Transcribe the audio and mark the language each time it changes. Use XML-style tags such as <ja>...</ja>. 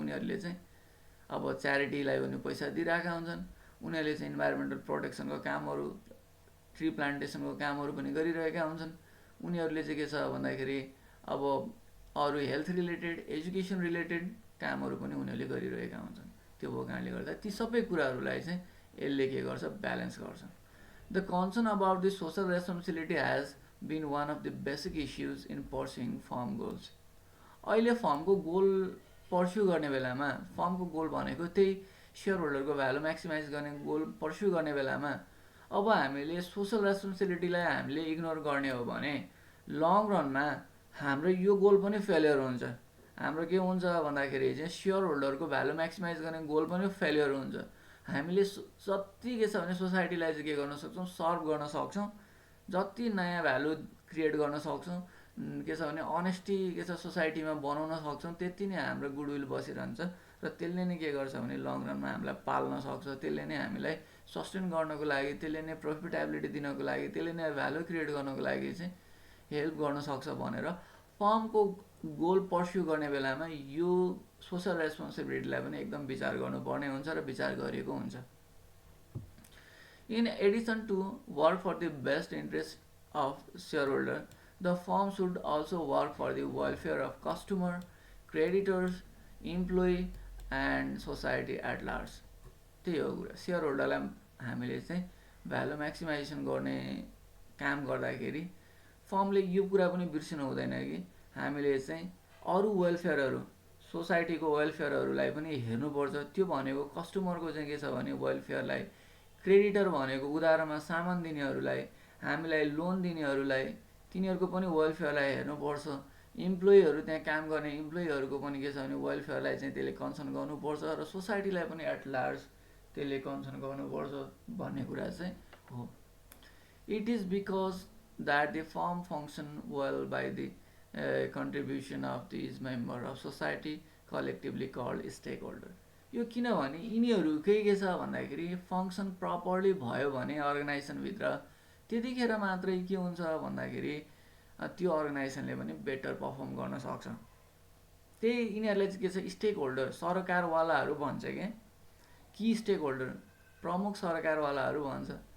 <ne>उनीहरूले चाहिँ अब च्यारिटीलाई पनि पैसा दिइरहेका हुन्छन्, उनीहरूले चाहिँ इन्भाइरोमेन्टल प्रोटेक्सनको कामहरू, ट्री प्लान्टेसनको कामहरू पनि गरिरहेका हुन्छन्। उनीहरूले चाहिँ के छ भन्दाखेरि अब अरू हेल्थ रिलेटेड, एजुकेसन रिलेटेड कामहरू पनि उनीहरूले गरिरहेका हुन्छन्। त्यो भएको कारणले गर्दा ती सबै कुराहरूलाई चाहिँ यसले के गर्छ, ब्यालेन्स गर्छ।</ne> <en>The concern about the social responsibility has been one of the basic issues in pursuing firm goals.</en> <ne>अहिले फर्मको गोल पर्स्यु गर्ने बेलामा, फर्मको गोल भनेको त्यही सेयर होल्डरको भ्यालु म्याक्सिमाइज गर्ने गोल पर्स्यु गर्ने बेलामा अब हामीले सोसल रेस्पोन्सिबिलिटीलाई हामीले इग्नोर गर्ने हो भने लङ रनमा हाम्रो यो गोल पनि फेलियर हुन्छ। हाम्रो के हुन्छ भन्दाखेरि चाहिँ सेयर होल्डरको भ्यालु म्याक्सिमाइज गर्ने गोल पनि फेलियर हुन्छ। हामीले जति के छ भने सोसाइटीलाई चाहिँ के गर्न सक्छौँ, सर्भ गर्न सक्छौँ, जति नयाँ भ्यालु क्रिएट गर्न सक्छौँ, के छ भने अनेस्टी के छ सोसाइटीमा बनाउन सक्छौँ, त्यति नै हाम्रो गुडविल बसिरहन्छ र त्यसले नै के गर्छ भने लङ रनमा हामीलाई पाल्न सक्छ। त्यसले नै हामीलाई सस्टेन गर्नको लागि, त्यसले नै प्रफिटेबिलिटी दिनको लागि, त्यसले नै भ्यालु क्रिएट गर्नको लागि चाहिँ हेल्प गर्न सक्छ भनेर फर्मको गोल पर्स्यु गर्ने बेलामा यो सोसल रेस्पोन्सिबिलिटीलाई पनि एकदम विचार गर्नुपर्ने हुन्छ र विचार गरिएको हुन्छ।</ne> <en>In addition to work for the best interest of share holder, the firm should also work for the welfare of customer, creditors, employee and society at large.</en> <ne>त्यही हो कुरा। सेयर होल्डरलाई हामीले चाहिँ भ्यालु म्याक्सिमाइजेसन गर्ने काम गर्दाखेरि फर्मले यो कुरा पनि बिर्सिनु हुँदैन कि हामीले चाहिँ अरू वेलफेयरहरू, सोसाइटीको वेलफेयरहरूलाई पनि हेर्नुपर्छ। त्यो भनेको कस्टमरको चाहिँ के छ भने वेलफेयरलाई, क्रेडिटर भनेको उधारोमा सामान दिनेहरूलाई, हामीलाई लोन दिनेहरूलाई, तिनीहरूको पनि वेलफेयरलाई हेर्नुपर्छ। इम्प्लोइहरू, त्यहाँ काम गर्ने इम्प्लोइहरूको पनि के छ भने वेलफेयरलाई चाहिँ त्यसले कन्सर्न गर्नुपर्छ र सोसाइटीलाई पनि एट लार्ज त्यसले कन्सर्न गर्नुपर्छ भन्ने कुरा चाहिँ हो।</ne> <en>It is because that the firm function well by the contribution of these member of society collectively called stakeholder।</en> <ne>यो किनभने यिनीहरूकै के छ भन्दाखेरि फङ्सन प्रपरली भयो भने अर्गनाइजेसनभित्र त्यतिखेर मात्रै के हुन्छ भन्दाखेरि त्यो अर्गनाइजेसनले पनि बेटर पर्फर्म गर्न सक्छ। त्यही यिनीहरूलाई चाहिँ के छ, स्टेक होल्डर, सरकारवालाहरू भन्छ क्या, कि स्टेक होल्डर प्रमुख सरकारवालाहरू भन्छ।</ne>